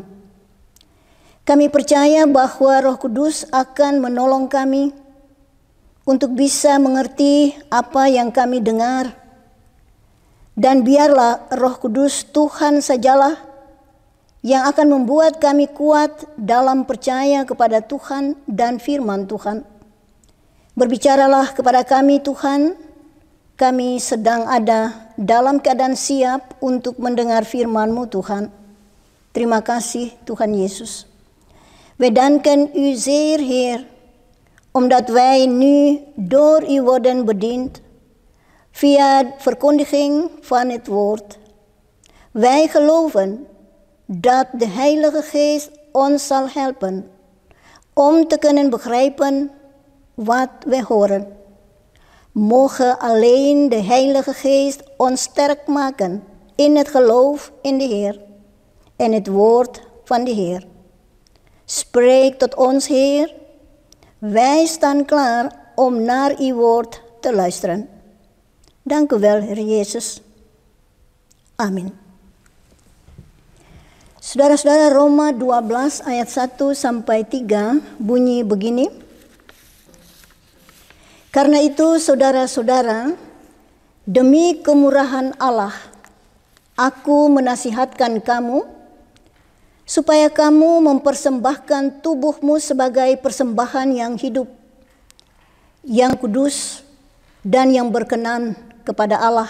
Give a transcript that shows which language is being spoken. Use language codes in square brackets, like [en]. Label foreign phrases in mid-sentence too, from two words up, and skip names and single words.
[id] Kami percaya bahwa Roh Kudus akan menolong kami untuk bisa mengerti apa yang kami dengar, dan biarlah Roh Kudus Tuhan sajalah yang akan membuat kami kuat dalam percaya kepada Tuhan dan firman Tuhan. Berbicaralah kepada kami Tuhan, kami sedang ada dalam keadaan siap untuk mendengar firman-Mu Tuhan. Terima kasih Tuhan Yesus. [nl] We danken u zeer Heer, omdat wij nu door u worden bediend via verkondiging van het woord. Wij geloven dat de Heilige Geest ons zal helpen om te kunnen begrijpen wat we horen. Mogen alleen de Heilige Geest ons sterk maken in het geloof in de Heer en het woord van de Heer. Spreek tot ons, Heer. Wij staan klaar om naar uw woord te luisteren. Dank u wel, Heer Jezus. [id] Amin. Saudara-saudara, Roma 12 ayat 1 sampai 3 bunyi begini. Karena itu saudara-saudara, demi kemurahan Allah, aku menasihatkan kamu supaya kamu mempersembahkan tubuhmu sebagai persembahan yang hidup, yang kudus, dan yang berkenan kepada Allah.